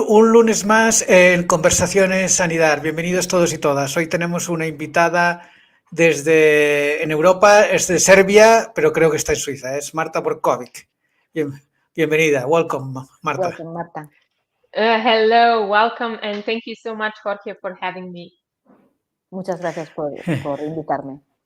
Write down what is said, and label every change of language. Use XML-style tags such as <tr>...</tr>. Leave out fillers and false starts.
<es>Un lunes más en Conversaciones ANIDAR. Bienvenidos todos y todas. Hoy tenemos una invitada en Europa, es de Serbia, pero creo que está en Suiza. Es Marta Brkovic. Bienvenida.</es> <en>Welcome, Marta. Welcome, Marta. Hello, welcome, and thank you so much, Jorge, for having me.</en> <es>Muchas gracias por invitarme.</es>